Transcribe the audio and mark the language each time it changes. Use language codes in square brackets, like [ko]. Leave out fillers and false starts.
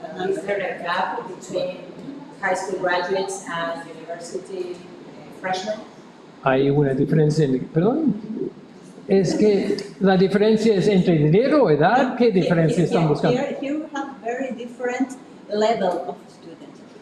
[en] Is there a gap between high school graduates and university freshmen? [es] Hay una diferencia, perdón, es que la diferencia es entre dinero, edad, ¿qué diferencia están buscando? [en] Here we have very different level of students.